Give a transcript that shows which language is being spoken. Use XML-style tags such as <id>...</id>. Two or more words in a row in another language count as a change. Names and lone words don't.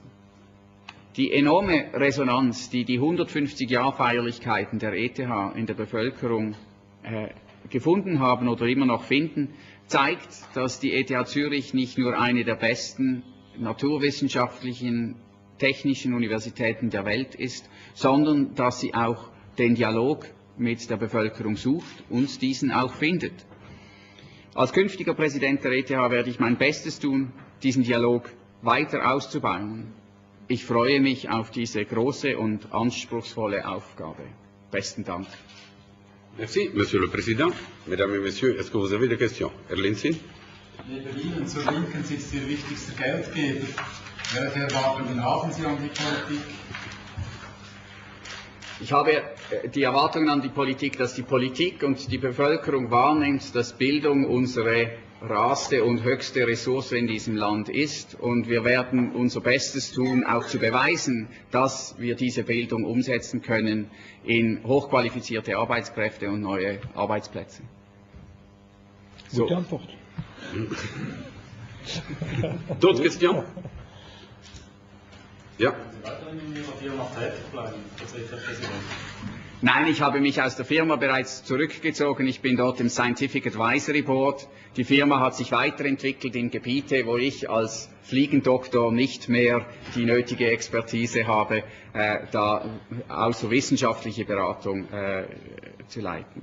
<de>Die enorme Resonanz, die die 150-Jahr-Feierlichkeiten der ETH in der Bevölkerung gefunden haben oder immer noch finden, zeigt, dass die ETH Zürich nicht nur eine der besten naturwissenschaftlichen, technischen Universitäten der Welt ist, sondern dass sie auch den Dialog mit der Bevölkerung sucht und diesen auch findet. Als künftiger Präsident der ETH werde ich mein Bestes tun, diesen Dialog weiter auszubauen. Ich freue mich auf diese große und anspruchsvolle Aufgabe. Besten Dank.</de> <fr>Merci, Monsieur le Président. Mesdames et Messieurs, est-ce que vous avez des questions?</fr> <de>Herr Linsin? Neben Ihnen zur Linken sitzt Ihr wichtigster Geldgeber. Welche Erwartungen haben Sie an die Politik? Ich habe die Erwartungen an die Politik, dass die Politik und die Bevölkerung wahrnimmt, dass Bildung unsere rarste und höchste Ressource in diesem Land ist. Und wir werden unser Bestes tun, auch zu beweisen, dass wir diese Bildung umsetzen können in hochqualifizierte Arbeitskräfte und neue Arbeitsplätze. So. Gute Antwort.</de> <fr>D'autres questions?</fr> <de>Ja. Nein, ich habe mich aus der Firma bereits zurückgezogen. Ich bin dort im</de> <en>Scientific Advisory Board.</en> <de>Die Firma hat sich weiterentwickelt in Gebiete, wo ich als Fliegendoktor nicht mehr die nötige Expertise habe, da außer wissenschaftliche Beratung zu leiten.</de>